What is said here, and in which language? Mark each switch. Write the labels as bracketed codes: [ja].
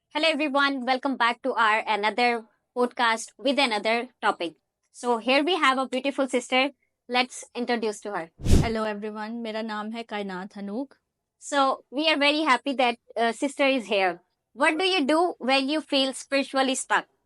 [en] Hello everyone, welcome back to our another podcast with another topic. So here we have a beautiful sister. Let's introduce to her. Hello everyone, [hi] मेरा नाम है कायनात हनूक। [en] So we are very happy that sister is here. What do you do when you feel spiritually stuck?